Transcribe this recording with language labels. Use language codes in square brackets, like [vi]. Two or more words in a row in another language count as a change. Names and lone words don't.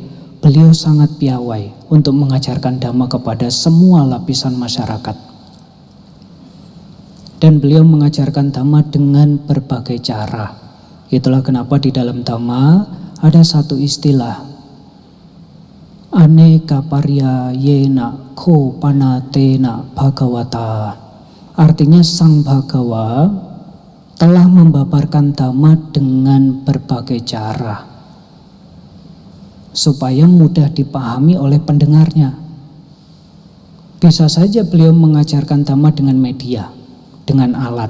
[id] Beliau sangat piawai untuk mengajarkan dhamma kepada semua lapisan masyarakat. Dan beliau mengajarkan dhamma dengan berbagai cara. Itulah kenapa di dalam dhamma ada satu istilah, [pi] aneka parya yena ko panatena bhagavata. [id] Artinya Sang Bhagawa telah membabarkan dhamma dengan berbagai cara supaya mudah dipahami oleh pendengarnya. Bisa saja beliau mengajarkan dhamma dengan media, dengan alat.